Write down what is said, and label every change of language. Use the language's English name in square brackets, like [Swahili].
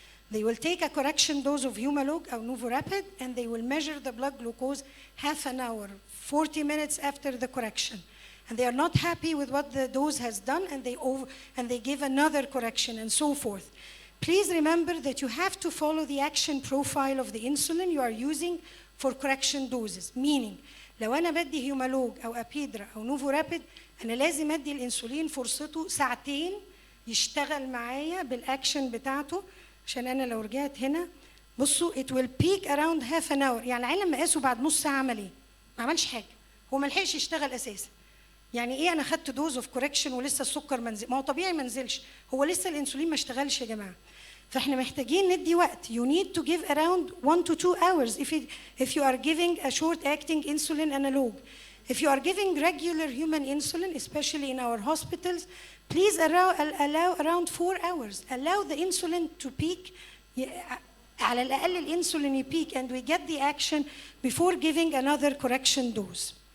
[English] They will take a correction dose of Humalog or NuvoRapid, and they will measure the blood glucose half an hour, 40 minutes after the correction. And they are not happy with what the dose has done, and they give another correction, and so forth. Please remember that you have to follow the action profile of the insulin you are using for correction doses. [Arabic] Meaning, لو أنا بدي هيومالوج أو أبيدرا أو نوفورابيد، أنا لازم أدي الإنسولين فرصته ساعتين يشتغل معايا بالأكشن بتاعته، عشان أنا لو رجعت هنا بصوا [English] it will peak around half an hour. [Arabic] يعني العيال لما قاسوا بعد نص ساعة عمل إيه؟ ما عملش حاجة، هو ما لحقش يشتغل أساسا. يعني إيه أنا خدت [English] dose of correction [Arabic] ولسه السكر منزل؟ ما هو طبيعي ما نزلش، هو لسه الإنسولين ما اشتغلش يا جماعة. فإحنا محتاجين ندي وقت. [English] You need to give around 1 to 2 hours if you are giving a short-acting insulin analog. If you are giving regular human insulin, especially in our hospitals, please allow around 4 hours. Allow the insulin to peak. [Arabic] على الأقل الإنسولين يبيك, [English] and we get the action before giving another correction dose.